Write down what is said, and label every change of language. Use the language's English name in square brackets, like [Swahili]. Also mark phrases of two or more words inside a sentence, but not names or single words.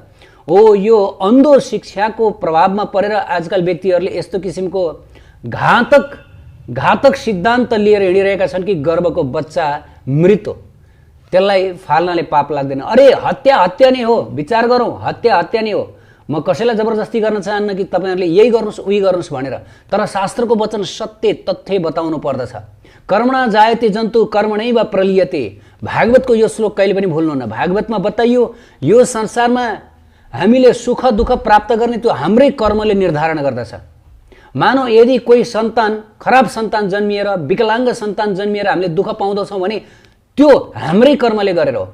[Nepali] हो, यो अन्धो शिक्षाको प्रभावमा परेर आजकल व्यक्तिहरूले यस्तो किसिमको घातक सिद्धान्त लिएर हिँडिरहेका छन् कि गर्भको बच्चा मृत हो, त्यसलाई फाल्नाले पाप लाग्दैन। अरे हत्या नै हो। विचार गरौँ, हत्या नै हो। म कसैलाई जबरजस्ती गर्न चाहन्न कि तपाईहरुले यही गर्नुस् उही गर्नुस् भनेर, तर शास्त्रको वचन सत्य तथ्य बताउनु पर्दछ। [Sanskrit] कर्मणा जायते जन्तु कर्मणैव प्रलीयते। [Nepali] भागवतको यो श्लोक कहिले पनि भुल्नुहुन्न। भागवतमा बताइयो यो संसारमा हामीले सुख दुःख प्राप्त गर्ने त्यो हाम्रै कर्मले निर्धारण गर्दछ। मानौ यदि कोही सन्तान, खराब सन्तान जन्मिएर, विकलाङ्ग सन्तान जन्मिएर हामीले दुःख पाउँदछौँ भने त्यो हाम्रै कर्मले गरेर हो।